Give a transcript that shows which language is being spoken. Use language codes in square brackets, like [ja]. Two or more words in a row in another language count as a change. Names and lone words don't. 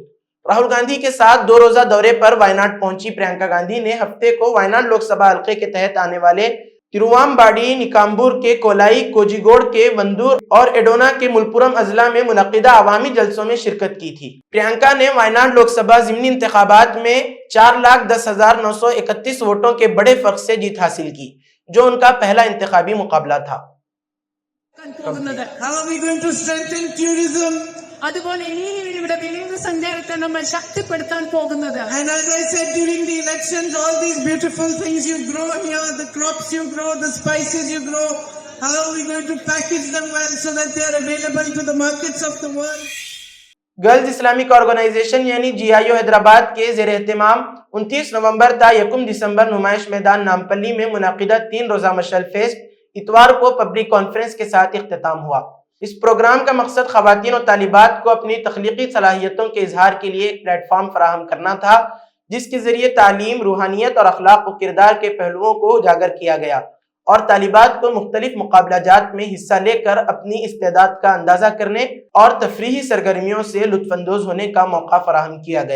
[ur] راہل گاندھی کے ساتھ 2 روزہ دورے پر وائناڈ پہنچی پرینکا گاندھی نے ہفتے کو وائناڈ لوک سبھا حلقے کے تحت آنے والے ترووامباڑی، نکامبور کے کولائی، کوجیگوڑ کے وندور اور ایڈونا کے ملپورم اضلاع میں منعقدہ عوامی جلسوں میں شرکت کی تھی۔ پرینکا نے وائناڈ لوک سبھا ضمنی انتخابات میں 4,10,931 ووٹوں کے بڑے فرق سے جیت حاصل کی، جو ان کا پہلا انتخابی مقابلہ تھا۔ [ml] അതുപോലെ ഇനിയും ഇവിടെ വിനോദസഞ്ചാരത്തെ നമ്മൾ ശക്തിപ്പെടുത്താൻ പോകുന്നത്. [en] And as I said during the elections, all these beautiful things you grow here, the crops you grow, the spices you grow, how are we going to package them well so that they are available to the markets of the world? [ur] گرلز اسلامک آرگنائزیشن یعنی GIO حیدرآباد کے زیر اہتمام 29 نومبر تا 1 دسمبر نمائش میدان نامپلی میں منعقدہ 3 روزہ مشعل فیسٹ اتوار کو [en] public conference [ur] کے ساتھ اختتام ہوا۔ اس پروگرام کا مقصد خواتین و طالبات کو اپنی تخلیقی صلاحیتوں کے اظہار کے لیے ایک پلیٹ فارم فراہم کرنا تھا، جس کے ذریعے تعلیم، روحانیت اور اخلاق و کردار کے پہلوؤں کو اجاگر کیا گیا اور طالبات کو مختلف مقابلہ جات میں حصہ لے کر اپنی استعداد کا اندازہ کرنے اور تفریحی سرگرمیوں سے لطف اندوز ہونے کا موقع فراہم کیا گیا۔